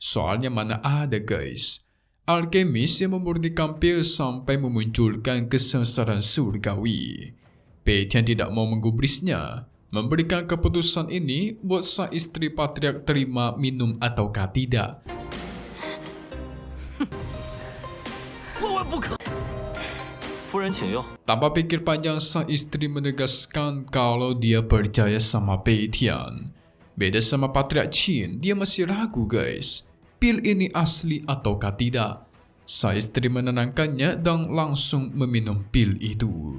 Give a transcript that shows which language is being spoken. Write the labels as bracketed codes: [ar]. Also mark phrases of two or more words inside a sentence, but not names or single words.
[id] Soalnya mana ada guys, alkemis yang memurnikan pil sampai memunculkan kesesaran surgawi. Pei Tian tidak mau menggubrisnya, memberikan keputusan ini buat sang istri patriark terima minum ataukah tidak. [zh] 万万不可！夫人请用。 [id] Tanpa pikir panjang, sang istri menegaskan kalau dia percaya sama Pei Tian. Beda sama patriark Qin, dia masih ragu guys, pil ini asli ataukah tidak. Sang istri menenangkannya dan langsung meminum pil itu.